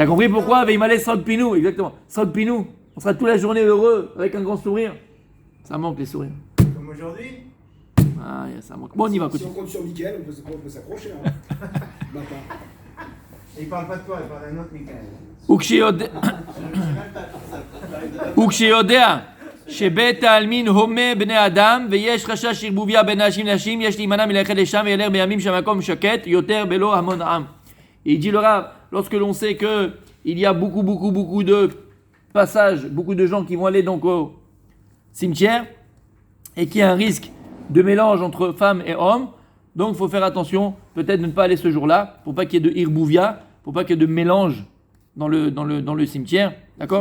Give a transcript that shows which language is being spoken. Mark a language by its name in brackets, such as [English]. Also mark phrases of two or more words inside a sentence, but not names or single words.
[French] T'as compris pourquoi [Hebrew] וימלא שחוק פינו, [French] exactement. [Hebrew] שחוק פינו, [French] on sera toute la journée heureux, avec un grand sourire. Ça manque les sourires. Comme aujourd'hui? Ah, ça manque. Bon, on y va, Si continue. on compte sur Mickaël, on peut s'accrocher. Hein. Bâtard. Et il parle pas de toi, il parle d'un autre Michael. [Hebrew] וכשיודע שבית העלמין הומה בני אדם ויש חשש ערבוביה בין נשים לנשים, יש להימנע מללכת לשם וילך בימים שהמקום שקט יותר בלא המון עם. [French] Et il dit le Rav, lorsque l'on sait que il y a beaucoup de passages, beaucoup de gens qui vont aller donc au cimetière et qu'il y a un risque de mélange entre femmes et hommes, donc il faut faire attention, peut-être de ne pas aller ce jour-là, pour pas qu'il y ait de irbouvia, pour pas qu'il y ait de mélange dans le cimetière, d'accord?